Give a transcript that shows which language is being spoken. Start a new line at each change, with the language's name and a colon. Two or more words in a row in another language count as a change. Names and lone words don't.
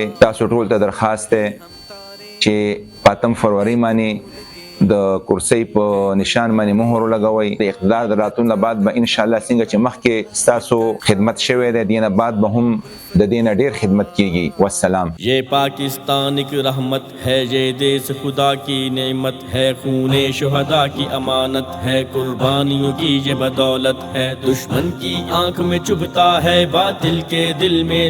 Pashto: تاسو ټول ته درخواست ده چې 5 فروری باندې د کرسۍ په نشان باندې مهر لګوي. د اقتدار د راتلو بعد به
Arabic: ان شاء الله
Pashto: څنګه چې مخکې تاسو خدمت شوی دی دینه بعد به هم د دینه ډیر خدمت کیږي. والسلام.
Urdu: یہ پاکستان کی رحمت ہے، یہ دیس خدا کی نعمت ہے، خونِ شہدا کی امانت ہے، قربانیوں کی یہ بدولت ہے. دشمن کی آنکھ میں چبھتا ہے، باطل کے دل میں